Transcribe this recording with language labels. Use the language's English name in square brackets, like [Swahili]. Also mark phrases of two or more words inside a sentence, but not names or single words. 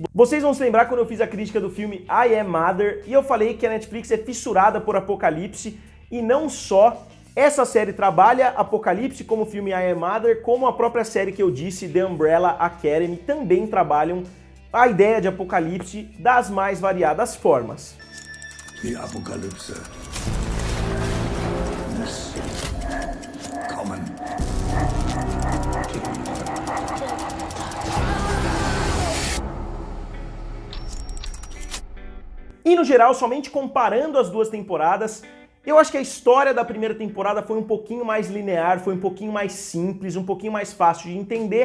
[Portuguese] Vocês vão se lembrar quando eu fiz a crítica do filme I Am Mother, e eu falei que a Netflix é fissurada por apocalipse, e não só. Essa série trabalha apocalipse como o filme I Am Mother, como a própria série que eu disse, The Umbrella Academy, também trabalham a ideia de apocalipse das mais variadas formas. [German] Die Apokalypse muss kommen. [Portuguese] E no geral, somente comparando as duas temporadas, eu acho que a história da primeira temporada foi um pouquinho mais linear, foi um pouquinho mais simples, um pouquinho mais fácil de entender.